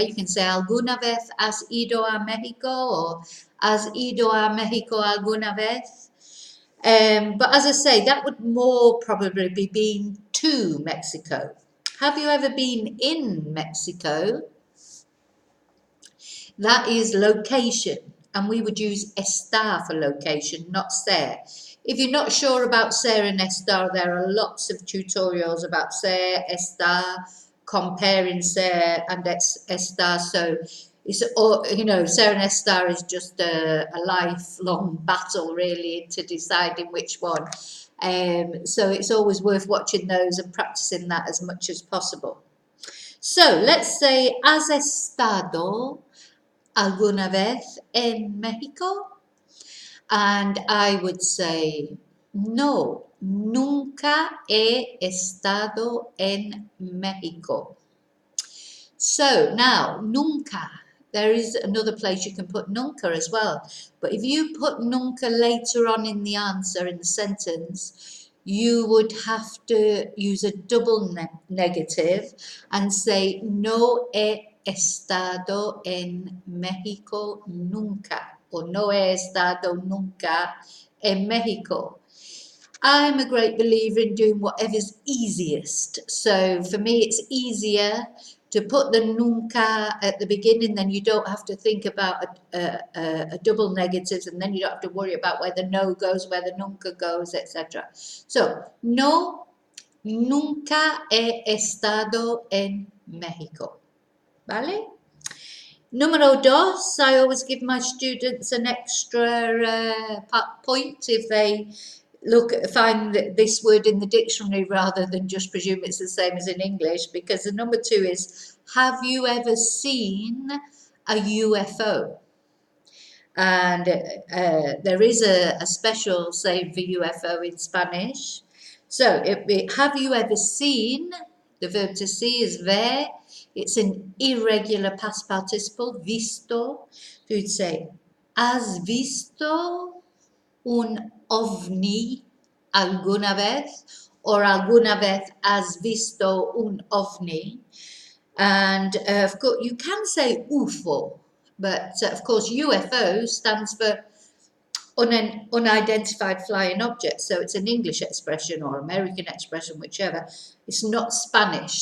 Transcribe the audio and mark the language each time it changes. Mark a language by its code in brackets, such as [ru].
[en] You can say, [es] ¿alguna vez has ido a México? [en] Or [es] ¿has ido a México alguna vez? [en] But as I say, that would more probably be being to Mexico. Have you ever been in Mexico? That is location, and we would use estar for location, not ser. If you're not sure about ser and estar, there are lots of tutorials about ser, estar, comparing ser and estar. So it's, you know, ser and estar is just a lifelong battle, really, into deciding which one. So it's always worth watching those and practicing that as much as possible. So let's say, [es] ¿has estado alguna vez en México? [en] And I would say, [es] no, nunca he estado en México. [en] So now, nunca, there is another place you can put nunca as well. But if you put nunca later on in the answer, in the sentence, you would have to use a double negative and say, [es] no he estado en México nunca, [en] or [es] no he estado nunca en México. [en] I'm a great believer in doing whatever's easiest. So for me, it's easier to put the nunca at the beginning, then you don't have to think about a double negatives, and then you don't have to worry about where the no goes, where the nunca goes, etc. [es] So, no, nunca he estado en México. ¿Vale? Número dos, [en] I always give my students an extra point if they find this word in the dictionary rather than just presume it's the same as in English, because the number two is, have you ever seen a UFO? And there is a special saying for UFO in Spanish. So have you ever seen? The verb to see is ver. It's an irregular past participle, visto. So you'd say, [es] ¿has visto un ovni alguna vez? Or alguna vez has visto un ovni? [en] And of course, you can say UFO, but of course, UFO stands for unidentified flying object. So it's an English expression or American expression, whichever. It's not Spanish.